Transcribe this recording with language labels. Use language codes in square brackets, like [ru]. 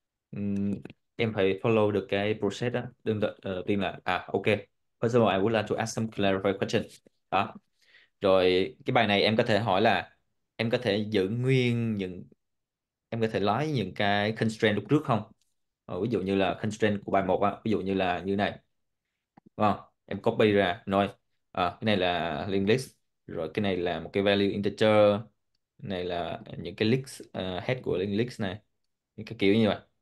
[vi] Ừm, em phải follow được cái process đó. Đầu tiên là [en] ok, first of all I would like to ask some clarifying question. [vi] Đó, rồi cái bài này em có thể hỏi là em có thể giữ nguyên những, em có thể lấy những cái constraint lúc trước không. Ví dụ như là constraint của bài một á, ví dụ như là như này, đúng không, em copy ra nói cái này là linked list, rồi cái này là một cái value integer, cái này là những cái list head của linked list này, những cái kiểu như vậy.